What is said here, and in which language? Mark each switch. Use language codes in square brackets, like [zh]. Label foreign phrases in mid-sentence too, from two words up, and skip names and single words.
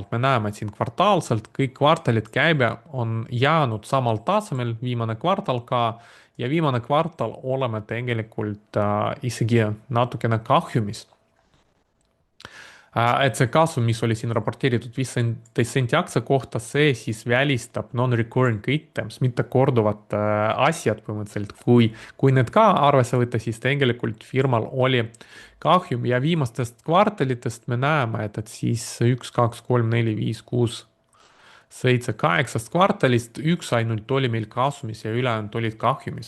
[et] me näeme, et siin kvartaalselt kõik kvartalid käibe on jäänud samal tasemel, viimane kvartal ka, ja viimane kvartal oleme tegelikult isegi natukene kahjumis. et see kasum, mis oli siin raporteeritud 15 senti aktsia kohta, see siis välistab [en] non-recurring items, [et] mitte korduvad asjad põhimõtteliselt. kui need ka arvesse võtta, siis tegelikult firmal oli kahjum ja viimastest kvartalitest me näeme, et siis 1, 2, 3, 4, 5, 6, 7, 8 kvartalist üks ainult oli meil kasumis ja ülejäänud olid kahjumis.